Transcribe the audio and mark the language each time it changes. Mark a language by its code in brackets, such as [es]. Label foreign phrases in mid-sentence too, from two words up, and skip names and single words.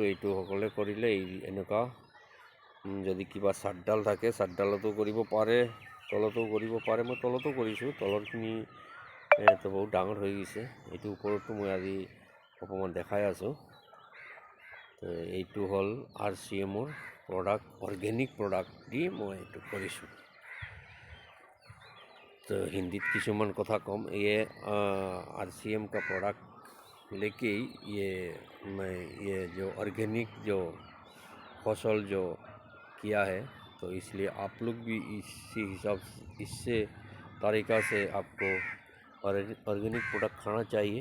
[as] এইটো সকলোৱে কৰিলে এনেকুৱা, যদি কিবা চাদডাল থাকে চাদডালতো কৰিব পাৰে, তলতো কৰিব পাৰে। মই তলতো কৰিছোঁ, তলৰখিনি বহুত ডাঙৰ হৈ গৈছে। এইটো ওপৰতো মই আজি অকণমান দেখাই আছোঁ। এইটো হ'ল RCMৰ প্ৰডাক্ট, [en] organic product [as] দি মই এইটো কৰিছোঁ। [hi] तो हिंदी [as] কিছুমান কথা [hi] कम, ये RCM का प्रोडक्ट लेके मैं ये जो ऑर्गेनिक जो फसल जो किया है, तो इसलिए आप लोग भी इसी हिसाब इससे तरीक़ा से आपको [en] organic product [hi] खाना चाहिए।